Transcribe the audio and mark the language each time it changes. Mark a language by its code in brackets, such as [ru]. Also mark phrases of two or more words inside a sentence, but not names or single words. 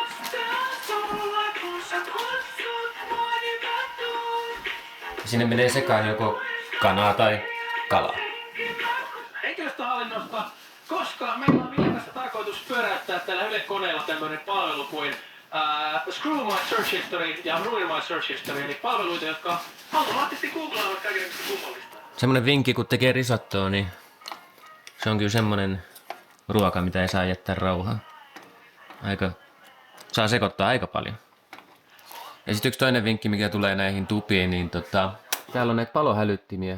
[fi] Sinne menee sekaan joko kanaa tai kalaa. Henkilöstöhallinnosta, koska meillä on vielä tarkoitus pyöräyttää tällä Yle-koneella tämmöinen palvelu kuin Screw My Search History ja Ruin My Search History, eli palveluita, jotka automaattisesti googlaavat kaikenlaista kummallista. Semmonen vinkki, kun tekee risottoa, niin se on kyllä semmonen ruoka, mitä ei saa jättää rauhaan. Saa sekoittaa aika paljon. Ja sitten yksi toinen vinkki, mikä tulee näihin tupiin, niin täällä on näitä palohälyttimiä.